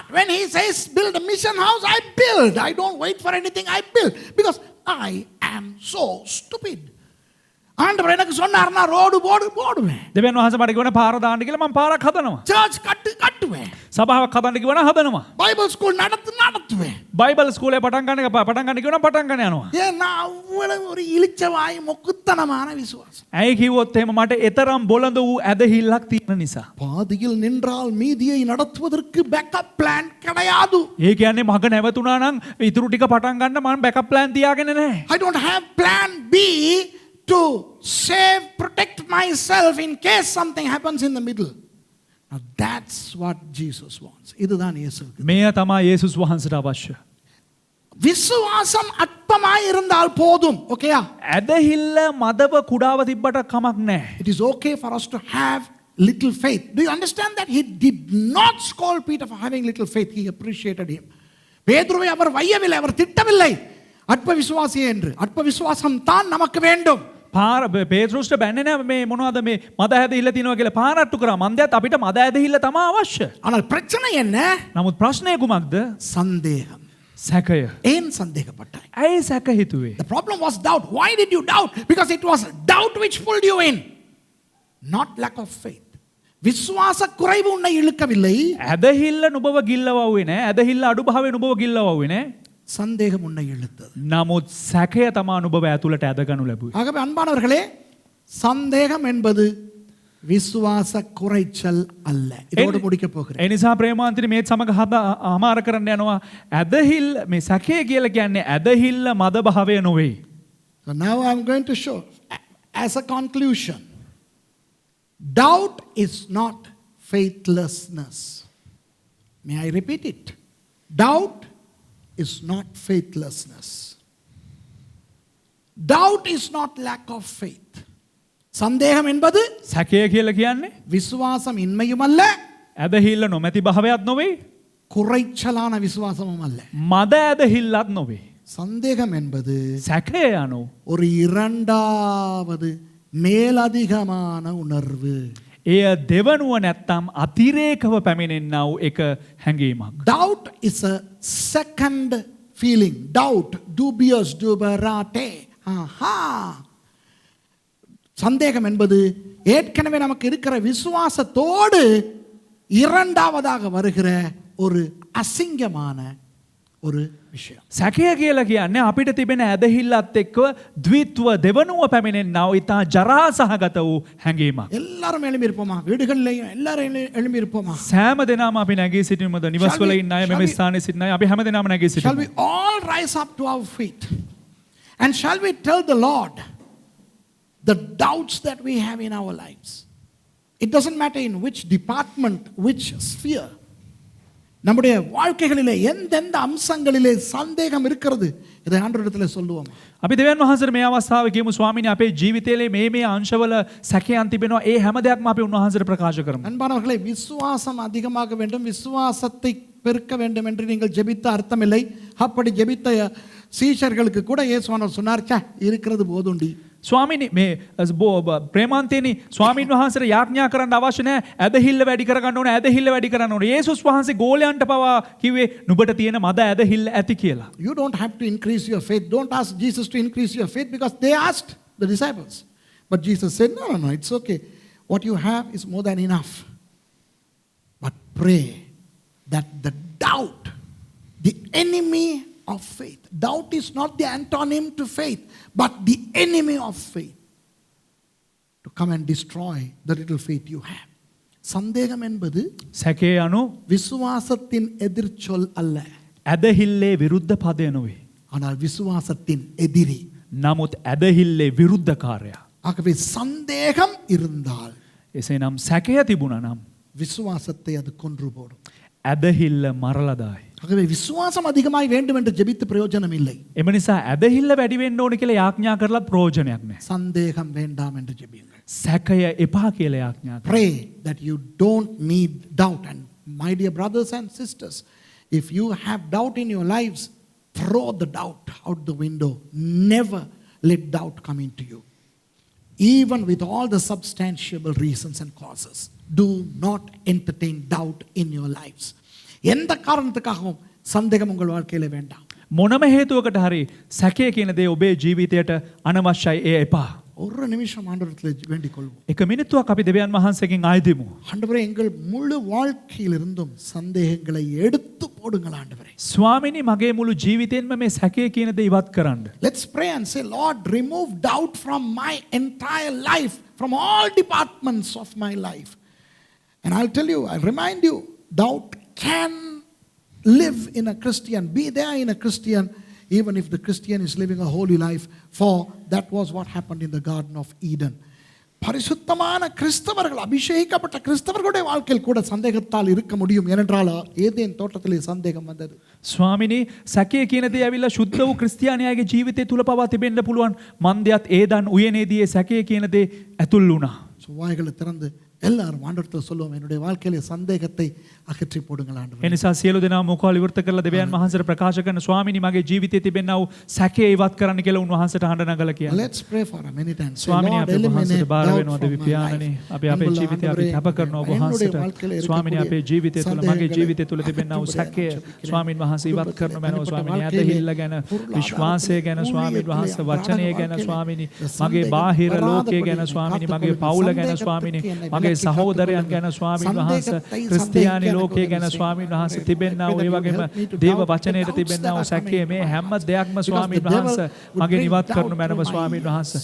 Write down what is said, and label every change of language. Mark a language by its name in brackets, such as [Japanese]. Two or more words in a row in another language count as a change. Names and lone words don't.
[English] When he says build a mission house, I build. I don't wait for anything, I build. Because I am so stupid. [Tamil] ஆண்டவர் எனக்கு சொன்னார்னா ரோடு போடுவேன். [Sinhala] දෙවියන් වහන්සේ මට කිව්වනේ පාර දාන්න කියලා මම පාරක් හදනවා. [Tamil] சர்ச் கட்டுவேன். [Sinhala] සභාවක් හදන්න කිව්වනම් හදනවා. [English] Bible school [Tamil] நடத்துவேன். [Sinhala] බයිබල් ස්කූලේ පටන් ගන්න කිව්වනම් පටන් ගන්න යනවා. [Tamil] ஏன்னா அவ்வளவு ஒரு இளிச்சவாய் மொக்குத்தனமான விசுவாசம். [Sinhala] ඇයි කිව්වොත් එහෙම මට එතරම් බොළඳ වූ ඇදහිල්ලක් තියෙන නිසා. [Tamil] பாதியில் நின்றால் மீதியை நடத்துவதற்கு [English] backup plan [Tamil] கிடையாது. [Sinhala] ඒ කියන්නේ මග නැවතුණා නම් ඉතුරු ටික පටන් ගන්න මම [English] backup plan [Sinhala] තියාගෙන නැහැ. [English] I don't have plan B to save, protect myself in case something happens in the middle. Now that's what Jesus wants. [Tamil] இதுதான் இயேசுவுக்கு. [Sinhala] මෙය තමයි යේසුස් වහන්සේට අවශ්‍ය. [Tamil] விசுவாசம் அற்பமாய் இருந்தால் போதும். ஓகேயா? [Sinhala] ඇදහිල්ල මදව කුඩාව තිබ්බට කමක් නැහැ. [English] It is okay for us to have little faith. Do you understand that? He did not scold Peter for having little faith. He appreciated him. [Tamil] பேதுருவை அவர் வையவில்லை, அவர் திட்டவில்லை அற்ப விசுவாசி என்று. அற்ப விசுவாசம் தான் நமக்கு வேண்டும். [Sinhala] පාර පේතෘස්ට බැන්නේ නැහැ මේ මොනවද මේ මද ඇදහිල්ල තියෙනවා කියලා පාරට්ටු කරා. මන්දයත් අපිට මද ඇදහිල්ල තමයි අවශ්‍ය. [Tamil] ஆனால் பிரச்சனை என்ன? [Sinhala] නමුත් ප්‍රශ්නය කුමක්ද? [Tamil] சந்தேகம். [Sinhala] සැකය. [Tamil] ஏன் சந்தேகப்பட்டாய்? [Sinhala] ඇයි සැක හිතුවේ? [English] The problem was doubt. Why did you doubt? Because it was doubt which pulled you in, not lack of faith. [Tamil] விசுவாச குறைவு உன்னை இழுக்கவில்லை. [Sinhala] ඇදහිල්ල නුඹව ගිල්ලවුවේ නැහැ. ඇදහිල්ල අඩුභාවය නුඹව ගිල්ලවුවේ නැහැ. [Tamil] சந்தேகம் உன்னை இழுத்தது. [Sinhala] නමුත් සැකය තමා නුඹව ඇතුළට ඇදගනු ලැබුවේ. [Tamil] ஆகவே அன்பானவர்களே, சந்தேகம் என்பது விசுவாச குறைச்சல் அல்ல. இதோடு முடிக்க போகிறேன். [Sinhala] ඒ නිසා ප්‍රේමාන්තනි මේත් සමග අමාර කරන්න යනවා. ඇදහිල්ල මේ සැකය කියලා කියන්නේ ඇදහිල්ල මද භාවය නොවේ. [English] So now I'm going to show as a conclusion. Doubt is not faithlessness. May I repeat it? Doubt is not faithlessness. Doubt is not lack of faith. [Tamil] சந்தேகம் என்பது [Sinhala] සැකය කියලා කියන්නේ [Tamil] விசுவாசம் இன்மையும் அல்ல, [Sinhala] ඇදහිල්ල නොමැති භාවයක් නොවේ, [Tamil] குறைச்சலான விசுவாசமும் அல்ல. [Sinhala] මද ඇදහිල්ලත් නොවේ. [Tamil] சந்தேகம் என்பது [Sinhala] සැකය යනු [Tamil] ஒரு இரண்டாவது மேலதிகமான உணர்வு. [Sinhala] එය දෙවනුව නැත්තම් අතිරේකව පැමිණෙන්නා වූ එක හැඟීමක්. [English] Doubt is a second feeling. Doubt, dubious, duberate. ஆஹா. [Tamil] சந்தேகம் என்பது ஏற்கனவே நமக்கு இருக்கிற விசுவாசத்தோடு இரண்டாவதாக வருகிற ஒரு அசிங்கமான ஒரு விஷயம். [Sinhala] සැකය කියලා කියන්නේ අපිට තිබෙන ඇදහිල්ලත් එක්ව ද්විත්ව දෙවනුව පැමිණෙන්නා වූ ඉතා ජරා සහගත වූ හැඟීමක්. [Tamil] எல்லாரும் எழும்பி இருப்போமா? வீடுகள்லையும் எல்லாரும் எழும்பி இருப்போமா? [Sinhala] සෑම දෙනාම අපි නැගී සිටීමද? නිවස්වල ඉන්න අය, මෙම ස්ථානයේ සිටින අය, අපි හැම දෙනාම නැගී [English] Shall [Sinhala] සිටිමු. [English] we all rise up to our feet? And shall we tell the Lord the doubts that we have in our lives? It doesn't matter in which department, which sphere. [Tamil] நம்முடைய வாழ்க்கைகளிலே எந்தெந்த அம்சங்களிலே சந்தேகம் இருக்கிறது, இதை ஆண்டவரிடத்தில் சொல்லுவோம். [Sinhala] අපි දෙවියන් වහන්සේට මේ අවස්ථාවේ කියමු ස්වාමීනි අපේ ජීවිතයේ මේ අංශවල සැකයන් තිබෙනවා. ඒ හැම දෙයක්ම අපි උන්වහන්සේට ප්‍රකාශ කරමු. [Tamil] அன்பானவர்களே, விசுவாசம் அதிகமாக வேண்டும், விசுவாசத்தை பெருக்க வேண்டும் என்று நீங்கள் ஜெபித்த அர்த்தமில்லை. அப்படி ஜெபித்த சீஷர்களுக்கு கூட இயேசுவானவர் சொன்னார், "ச்சே, இருக்கிறது போதுண்டி." [Sinhala] ස්වාමීනි මේ ප්‍රේමාන්තේනි ස්වාමීන් වහන්සේට යාඥා කරන්න අවශ්‍ය නැහැ. ඇදහිල්ල වැඩි කරගන්න ඕනේ, ඇදහිල්ල වැඩි කරන්න ඕනේ. යේසුස් වහන්සේ ගෝලයන්ට පවා කිව්වේ නුඹට තියෙන මද ඇදහිල්ල ඇති කියලා. [English] You don't have to increase your faith. Don't ask Jesus to increase your faith because they asked the disciples. But Jesus said, no, it's okay. What you have is more than enough. But pray that the doubt, the enemy of faith. Doubt is not the antonym to faith, but the enemy of faith. To come and destroy the little faith you have. [Tamil] சந்தேகம் என்பது [Sinhala] සැකේ අනු [Tamil] விசுவாசத்தின் எதிர்ச்சொல் அல்ல. [Sinhala] ඇදහිල්ලේ විරුද්ධ පදය නොවේ. [Tamil] ஆனால் விசுவாசத்தின் எதிரி. [Sinhala] නමුත් ඇදහිල්ලේ විරුද්ධකාරයා. [Tamil] ஆகவே சந்தேகம் இருந்தால் [Sinhala] එසේනම් සැකය තිබුණා නම් [Tamil] விசுவாசத்தை அது கொன்று போடும். [Sinhala] ඇදහිල්ල මරලදායි. [Tamil] ஆகவே விசுவாசம் அதிகமாய் வேண்டும் என்று ஜெபித்து பிரயோஜனம் இல்லை. [Sinhala] එම නිසා ඇදහිල්ල වැඩි වෙන්න ඕන කියලා යාඥා කරලා ප්‍රයෝජනයක් නැහැ. [Tamil] சந்தேகம் வேண்டாம் என்று ஜெபியுங்கள். [Sinhala] සැකය එපා කියලා යාඥා කරන්න. [English] Pray that you don't need doubt. And my dear brothers and sisters, if you have doubt in your lives, throw the doubt out the window. Never let doubt come into you. Even with all the substantiable reasons and causes, do not entertain doubt in your lives. [Tamil] எந்த காரணத்துக்காகவும் சந்தேகம் உங்கள் வாழ்க்கையில வேண்டாம். [Sinhala] මොනම හේතුවකට හරි සැකය කියන දේ ඔබේ ජීවිතයට අනවශ්‍යයි ඒ එපා. [Tamil] ஒரு நிமிஷம் ஆண்டவரத்தில் வேண்டிக் கொள்வோம். [Sinhala] එක මිනිත්තුවක් අපි දෙවියන් වහන්සේගෙන් ආයදිමු. [Tamil] ஆண்டவரே எங்கள் முழு வாழ்க்கையிலிருந்தும் சந்தேகங்களை எடுத்து போடுங்கள் ஆண்டவரே. [Sinhala] ස්වාමිනී මගේ මුළු ජීවිතේන්ම මේ සැකය කියන දේ ඉවත් කරන්න. [English] Let's pray and say, Lord, remove doubt from my entire life, from all departments of my life. And I'll tell you, I'll remind you, doubt can live in a Christian, be there in a Christian, even if the Christian is living a holy life, for that was what happened in the Garden of Eden. [Tamil] பரிசுத்தமான கிறிஸ்தவர்கள், அபிஷேகிக்கப்பட்ட கிறிஸ்தவர்களுடைய வாழ்க்கையில் கூட சந்தேகத்தால் இருக்க முடியும். ஏனென்றால் ஏதேன் தோட்டத்திலே சந்தேகம் வந்தது. [Sinhala] ස්වාමිනී සැකය කියන දේ ඇවිල්ලා ශුද්ධ වූ ක්‍රිස්තියානියාගේ ජීවිතය තුල පවා තිබෙන්න පුළුවන්. මන්දයත් ඒදන් උයනේදී සැකය කියන දේ ඇතුල් වුණා. [Tamil] வாய்களை திறந்து எல்லாரும் ஆண்டவரத்தில் சொல்லுவோம், என்னுடைய வாழ்க்கையிலே சந்தேகத்தை அகற்றி போடுங்கள் ஆண்டவரே. [Sinhala] එනිසා සියලු දෙනා මොකාල විවෘත කරලා දෙවියන් වහන්සේට ප්‍රකාශ කරන ස්වාමිනී මගේ ජීවිතයේ තිබෙනා වූ සැකය ඉවත් කරන්න කියලා උන්වහන්සේට හඬ නගලා කියනවා. [English] Let's pray for a minute and say, [Sinhala] ස්වාමිනී [English] Lord, [Sinhala] අපි [English] eliminate [Sinhala] වහන්සේට බාර [English] doubt [Sinhala] වෙනවා [English] from [Sinhala] දෙවි [English] my [Sinhala] පියාණනි. [English] life. [Sinhala] අපි අපේ ජීවිතය අපි කැප කරනවා ඔබ වහන්සේට. ස්වාමිනී අපේ ජීවිතය තුළ මගේ ජීවිතය තුළ තිබෙනා වූ සැකය ස්වාමින් වහන්සේ ඉවත් කරන මැනව ස්වාමිනී. ඇදහිල්ල ගැන, විශ්වාසය ගැන ස්වාමින් වහන්සේ, වචනය ගැන ස්වාමිනී, මගේ බාහිර ලෝකය ගැන ස්වාමිනී, මගේ පවුල ගැන ස්වාමිනී, මගේ සහෝදරයන් ගැන ස්වාමින් වහන්සේ, ක්‍රිස්තියානි ලෝකයේ ගැන ස්වාමින් වහන්සේ තිබෙනා වූ ඒ වගේම දේව වචනයට තිබෙනා වූ සැකය, මේ හැම දෙයක්ම ස්වාමින් වහන්සේ මගෙන් ඉවත් කරනු මැනව ස්වාමින් වහන්සේ.